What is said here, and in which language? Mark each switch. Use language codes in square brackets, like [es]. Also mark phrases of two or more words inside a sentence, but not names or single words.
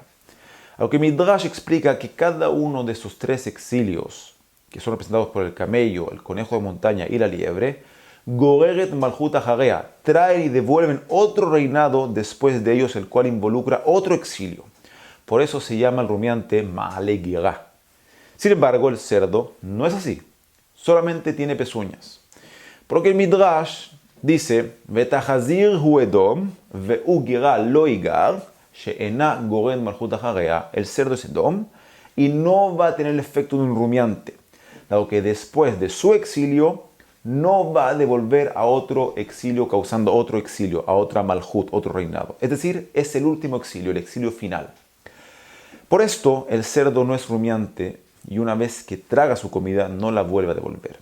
[es] Aunque Midrash explica que cada uno de estos 3 exilios, que son representados por el camello, el conejo de montaña y la liebre, [he] גוררת מלכות הרעה, [es] traen y devuelven otro reinado después de ellos, el cual involucra otro exilio. Por eso se llama el rumiante [he] מעלה גרה. [es] Sin embargo, el cerdo no es así, solamente tiene pezuñas. Porque el Midrash dice, [he] והחזיר הוא אדום, והוא גרה לא יגר, שאינו גורר מלכות הרעה, [es] el cerdo es Edom, y no va a tener el efecto de un rumiante, dado que después de su exilio, no va a devolver a otro exilio, causando otro exilio, a otra malchut, otro reinado. Es decir, es el último exilio, el exilio final. Por esto, el cerdo no es rumiante, y una vez que traga su comida, no la vuelve a devolver.